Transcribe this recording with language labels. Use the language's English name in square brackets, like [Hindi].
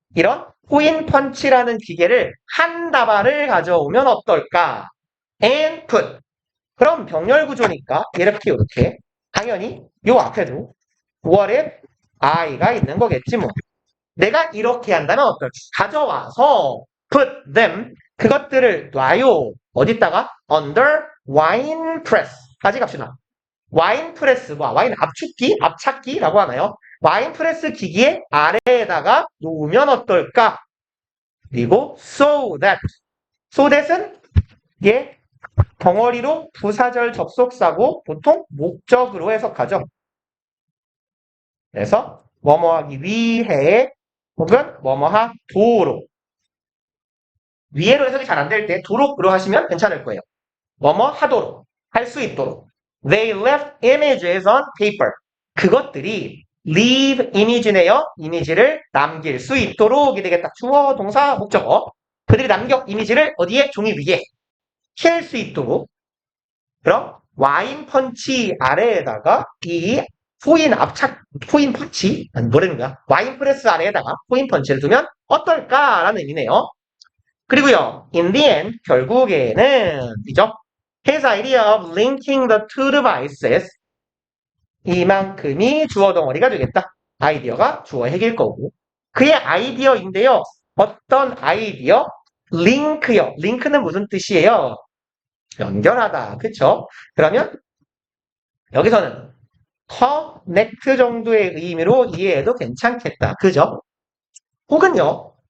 [Korean] 이런 코인 펀치라는 기계를 한 다발을 가져오면 어떨까? [English] and put. [Korean] 그럼 병렬 구조니까 이렇게 당연히 요 앞에도 [English] what if I [Korean] 가 있는 거겠지 뭐. 내가 이렇게 한다면 어떨까? 가져와서 [English] put them [Korean] 그것들을 놔요. 어디다가? [English] under wine press [Korean] 까지 갑시다. 와인 프레스, 와인 압축기, 압착기라고 하나요? 와인 프레스 기기의 아래에다가 놓으면 어떨까? 그리고 [English] so that [Korean] 은 예 덩어리로 부사절 접속사고 보통 목적으로 해석하죠. 그래서 뭐뭐하기 위해 혹은 뭐뭐하도록 위해로 해석이 잘 안 될 때 도록으로 하시면 괜찮을 거예요. 뭐뭐하도록 할 수 있도록 [English] They left images on paper. [Korean] 그것들이 [English] leave image [Korean] 네요. 이미지를 남길 수 있도록이 되겠다. 주어, 동사, 목적어. 그들이 남겨 이미지를 어디에? 종이 위에. 킬 수 있도록. 그럼 와인 펀치 아래에다가 이 포인 펀치, 아니 뭐라는 거야? 와인 프레스 아래에다가 포인 펀치를 두면 어떨까라는 의미네요. 그리고요, [English] in the end, [Korean] 결국에는, 이죠? [English] His idea of linking the two devices. [Korean] 이만큼이 주어 덩어리가 되겠다. 아이디어가 주어 핵일 거고. 그의 아이디어인데요. 어떤 아이디어? 링크요. 링크는 무슨 뜻이에요? 연결하다. 그쵸? 그러면 여기서는 connect 정도의 의미로 이해해도 괜찮겠다. 그죠? 혹은요.